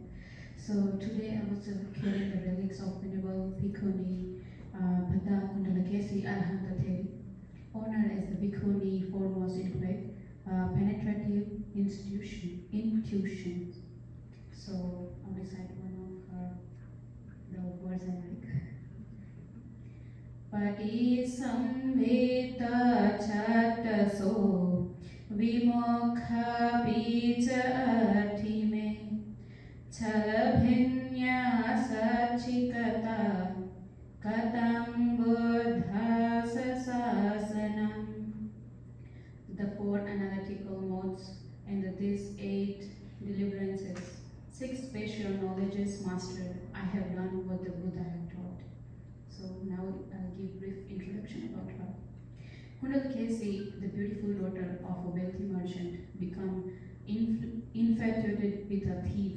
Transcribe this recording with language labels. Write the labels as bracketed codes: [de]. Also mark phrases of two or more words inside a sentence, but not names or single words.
[en] So today I was carrying the relics of Venerable Bhikkhuni Bhikkhunī Arahants, honored as the Bhikkhuni foremost in Tibet, penetrative intuition. So I'll recite one of the words I like. [pi] Patisamveta chattaso vimokha bija atime chalabhinya sachikata katam buddha sasanam. [en] The 4 analytical modes and these 8 deliverances, 6 special knowledges mastered, I have done what the Buddha had taught. So now I'll give brief introduction about her. Kundalakesi, the beautiful daughter of a wealthy merchant, become infatuated with a thief.